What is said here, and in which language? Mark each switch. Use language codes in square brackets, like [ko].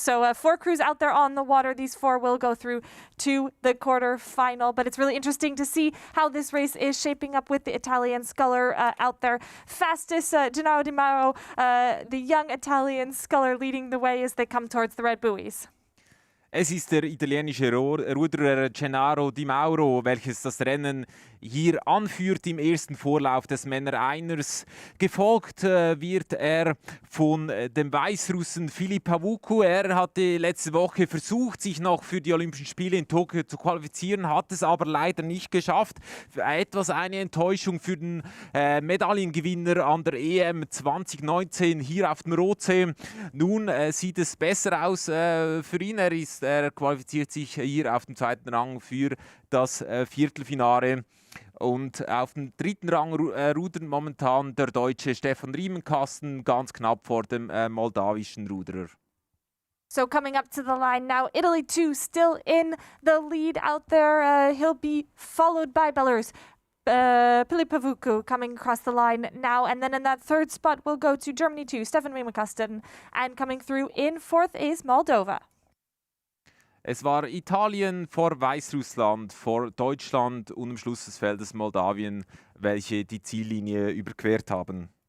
[en] So 4 crews out there on the water. These 4 will go through to the quarterfinal. But it's really interesting to see how this race is shaping up with the Italian sculler out there. Fastest, Gennaro Di Mauro, the young Italian sculler, leading the way as they come towards the red buoys. [de] Es ist der italienische Ruderer Gennaro Di Mauro, welches das Rennen hier anführt im ersten Vorlauf des Männer-Einers. Gefolgt wird er von dem Weißrussen Filip Pavuku. Er hatte letzte Woche versucht, sich noch für die Olympischen Spiele in Tokio zu qualifizieren, hat es aber leider nicht geschafft. Etwas eine Enttäuschung für den Medaillengewinner an der EM 2019 hier auf dem Rotsee. Nun sieht es besser aus für ihn. Er qualifiziert sich hier auf dem 2. Rang für das Viertelfinale. Und auf dem 3. Rang rudert momentan der Deutsche Stefan Riemenkasten, ganz knapp vor dem moldawischen Ruderer. [en] So coming up to the line now, Italy 2 still in the lead out there. He'll be followed by Belarus. Filip Pavuku coming across the line now. And then in that 3rd spot, we'll go to Germany 2, Stefan Riemenkasten. And coming through in 4th is Moldova. [de] Es war Italien vor Weißrussland, vor Deutschland und am Schluss des Feldes Moldawien, welche die Ziellinie überquert haben.